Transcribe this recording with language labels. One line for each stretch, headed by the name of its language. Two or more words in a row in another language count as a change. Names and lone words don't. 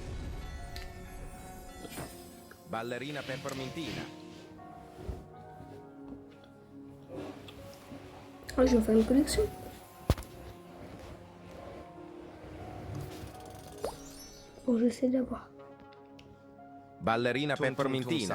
Italian: Ballerina peppermintina.
French: Ah, je vais faire une collection. Bon, j'essaie d'avoir.
Italian: Ballerina Tum, tum, tum, peppermintina.